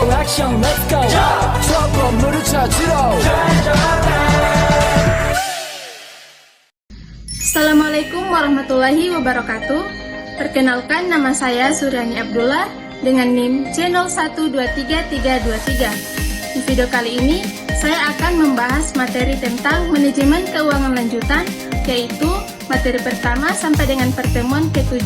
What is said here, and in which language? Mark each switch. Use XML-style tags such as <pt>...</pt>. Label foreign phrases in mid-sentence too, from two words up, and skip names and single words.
<ko>액션</ko> <en>let's go</en> <ko>저 건물을 찾으러</ko> <ar>Assalamualaikum warahmatullahi wabarakatuh.</ar> <id>Perkenalkan, nama saya Suryani Abdullah dengan NIM C01233323. Di video kali ini saya akan membahas materi tentang manajemen keuangan lanjutan, yaitu materi pertama sampai dengan pertemuan ke-7.</id>